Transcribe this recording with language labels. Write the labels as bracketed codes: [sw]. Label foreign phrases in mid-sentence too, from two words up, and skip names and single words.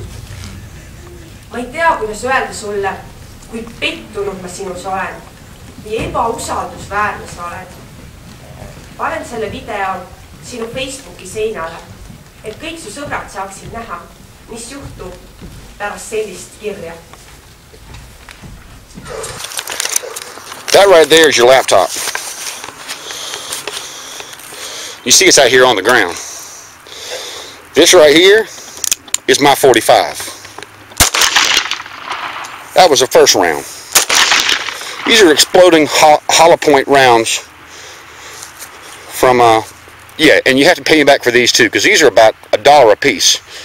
[et] Ma ei tea, kuidas öelda sulle, kui pettunud ma sinus olen või ebausaldusväärne sa oled. Panen selle video sinu Facebooki seinale, et kõik su sõbrad saaksid näha, mis juhtub pärast sellist kirja. [en] That right there is your laptop. You see it's out here on the ground. This right here is my 45. That was the first round. These are exploding hollow point rounds from yeah, and you have to pay me back for these too, because these are about $1 a piece.